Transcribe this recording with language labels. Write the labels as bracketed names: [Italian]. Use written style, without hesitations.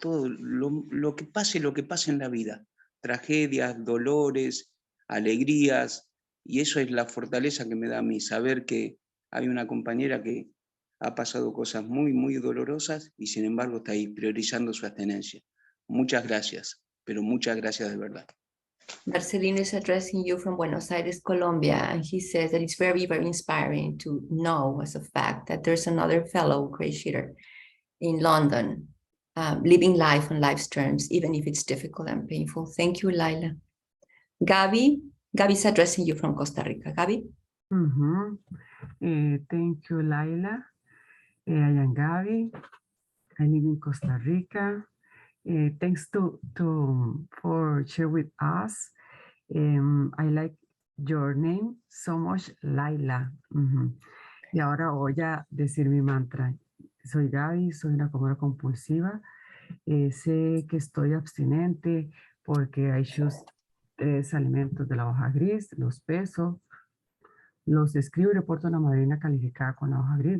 [Spanish] lo que pase en la vida, tragedias, dolores, alegrías, y eso es la fortaleza que me da a mí, saber que hay una compañera que ha pasado cosas muy, muy dolorosas y sin embargo está ahí priorizando su abstinencia. Muchas gracias, pero muchas gracias de verdad. [English] Marcelino is addressing you from Buenos Aires, Colombia, and he says that it's very, very inspiring to know as a fact that there's another fellow GreySheeter in London, living life on life's terms, even if it's difficult and painful. Thank you, Layla. Gaby's addressing you from Costa Rica. Gaby? Thank you, Layla. I am Gaby. I live in Costa Rica. Thanks for sharing with us. I like your name so much, Layla. [Spanish] Y ahora voy a decir mi mantra. Soy Gaby, soy una comedora compulsiva. Sé que estoy abstinente porque [English] I choose [Spanish] 3 alimentos de la hoja gris, los peso, los escribo y reporto a una madrina calificada con la hoja gris.